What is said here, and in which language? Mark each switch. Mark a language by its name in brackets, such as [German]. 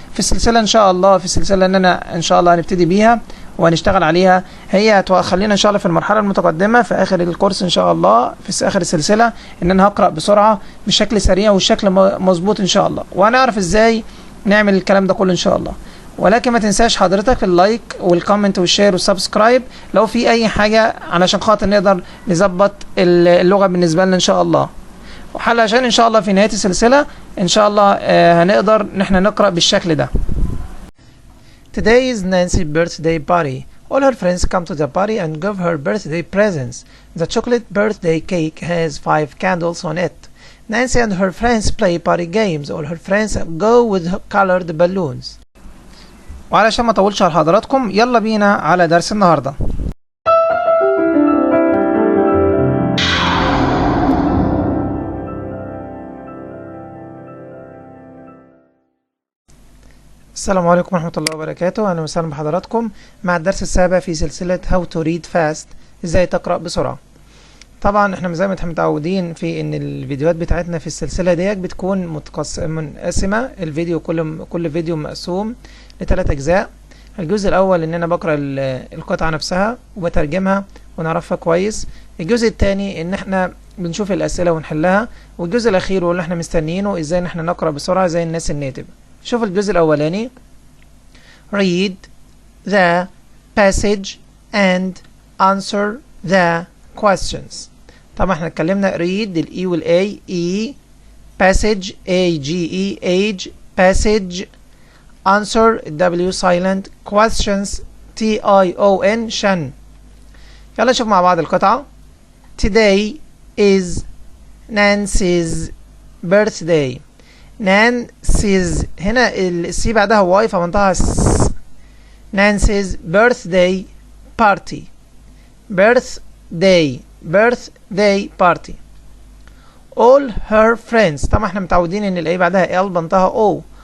[Arabic] في السلسله ان شاء الله، في السلسله ان انا ان شاء الله هنبتدي بيها وهنشتغل عليها، هي هتخلينا ان شاء الله في المرحله المتقدمه في اخر الكورس ان شاء الله، في اخر السلسله، ان انا هقرا بسرعه بشكل سريع والشكل مظبوط ان شاء الله، وهنعرف ازاي نعمل الكلام ده كله ان شاء الله. ولكن ما تنساش حضرتك اللايك والكومنت والشير والسبسكرايب لو في اي حاجه، علشان خاطر نقدر نظبط اللغه بالنسبه لنا ان شاء الله، عشان ان شاء الله في نهايه السلسله ان شاء الله هنقدر ان احنا نقرا بالشكل ده. [English] Today is Nancy's birthday party. All her friends come to the party and give her birthday presents. The chocolate birthday cake has 5 candles on it. Nancy and her friends play party games. All her friends go with colored balloons. [Arabic] وعلشان ما اطولش على حضراتكم، يلا بينا على درس النهارده. السلام عليكم ورحمة الله وبركاته. أهلا وسهلا بحضراتكم مع الدرس السابع في سلسلة [English] How to read fast، [Arabic] إزاي تقرأ بسرعة. طبعا احنا زي ما احنا متعودين في ان الفيديوهات بتاعتنا في السلسلة ديت بتكون منقسمة، الفيديو كل فيديو مقسوم ل3 أجزاء. الجزء الأول ان انا بقرأ القطعة نفسها وبترجمها ونعرفها كويس. الجزء الثاني ان احنا بنشوف الأسئلة ونحلها. والجزء الأخير واللي احنا مستنيينه ازاي ان احنا نقرأ بسرعة زي الناس النيتيف. شوف الجزء الأولاني. [English] Read the passage and answer the questions. [Arabic] طبعا احنا اتكلمنا read الإي والأي، [English] E passage A-G-E age passage answer W silent questions T-I-O-N [Arabic] شن. يلا نشوف مع بعض القطعة. [English] Today is Nancy's birthday. [Arabic] نانسيز، هنا السي بعدها واي فمنطقها س. [English] Nancy's birthday party. birthday party. all her friends، [Arabic] طبعا احنا متعودين ان الاي بعدها ال بنطقها او.